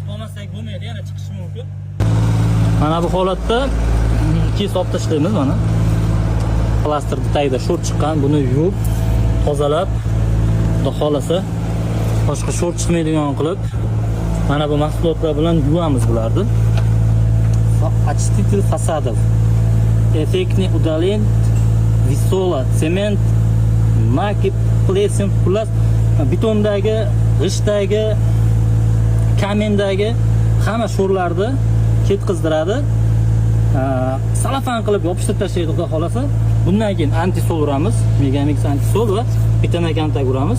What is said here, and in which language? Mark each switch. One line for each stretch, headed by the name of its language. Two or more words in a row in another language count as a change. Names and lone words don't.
Uzbek: Bo'lmasak bo'lmaydi, yana chiqishi mumkin. Mana bu holatda kesib olib tashlaymiz mana. Plastik tagida sho'r chiqqan, buni yuvib, tozalab, xudo xolasa boshqa sho'r chiqmaydigan qilib mana bu mahsulotlar bilan yuvamiz bularni.
Russian: Очиститель фасадов. Эффектный удаление висола, цемент, накип, плесень,
Uzbek: xullas betondagi, g'ishtdagi, kamendagi hamma sho'rlarni ketkizdiradi. Salafan qilib yopishtirib tashlaydi xudo xolasa. Bundan keyin antisol uramiz, Megamix antisol va betamakantag uramiz.